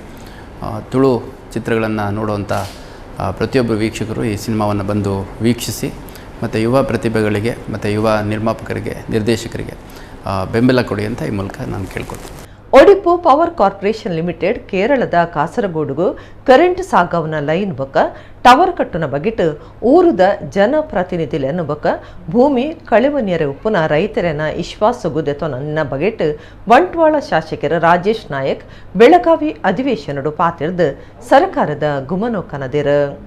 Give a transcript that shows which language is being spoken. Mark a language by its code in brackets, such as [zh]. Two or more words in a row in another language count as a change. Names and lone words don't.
[kn] ತುಳು ಚಿತ್ರಗಳನ್ನು ನೋಡುವಂಥ ಪ್ರತಿಯೊಬ್ಬರು ವೀಕ್ಷಕರು ಈ ಸಿನಿಮಾವನ್ನು ಬಂದು ವೀಕ್ಷಿಸಿ ಮತ್ತು ಯುವ ಪ್ರತಿಭೆಗಳಿಗೆ ಮತ್ತು ಯುವ ನಿರ್ಮಾಪಕರಿಗೆ, ನಿರ್ದೇಶಕರಿಗೆ ಬೆಂಬಲ ಕೊಡಿ ಅಂತ ಈ ಮೂಲಕ ನಾನು ಕೇಳ್ಕೊಳ್ತೀನಿ. [tcy] ಒಡಿಪು ಪವರ್ ಕಾರ್ಪೊರೇಷನ್ ಲಿಮಿಟೆಡ್ ಕೇರಳದ ಕಾಸರಗೋಡುಗು ಕರೆಂಟ್ ಸಾಗವನ ಲೈನ್ ಬೊಕ್ಕ ಟವರ್ ಕಟ್ಟುನ ಬಗಿಟ್ ಊರುದ ಜನಪ್ರತಿನಿಧಿಲೆನ್ನು ಬೊಕ್ಕ ಭೂಮಿ ಕಳೆವನ್ಯರೆ ಉಪ್ಪುನ ರೈತರನ ವಿಶ್ವಾಸಗು ದೆತೊನ ಬಗೆಟ್ ಬಂಟ್ವಾಳ ಶಾಸಕರ ರಾಜೇಶ್ ನಾಯಕ್ ಬೆಳಗಾವಿ ಅಧಿವೇಶನಡು ಪಾತಿರ್ದು ಸರ್ಕಾರದ ಗುಮನೋಕನದಿರು.